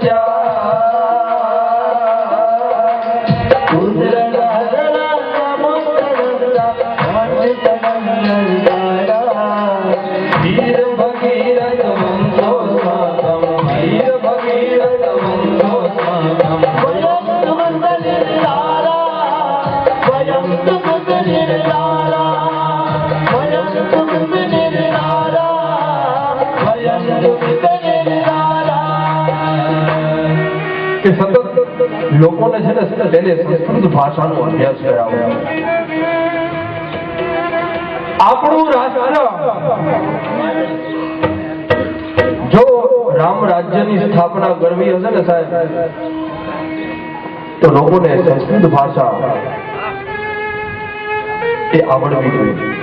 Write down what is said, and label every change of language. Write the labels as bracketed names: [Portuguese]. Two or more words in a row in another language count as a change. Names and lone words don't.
[Sanskrit] पुत्र सहस्रं समुत्तकं धीर भगीरथ वंशोऽस्माकं धीर भगीरथ वंशोऽस्माकं वयं तु कृत निर्धारा वयं तु कृत निर्धारा वयं तु कृत निर्धारा वयं तु कृत निर्धारा [Gujarati] કે સતત લોકોને છે ને તેને સંસ્કૃત ભાષાનો અભ્યાસ કરાવો. આપણું રાષ્ટ્ર જો રામ રાજ્યની સ્થાપના કરવી હશે ને સાહેબ તો લોકોને સંસ્કૃત ભાષા એ આવડવી જોઈએ.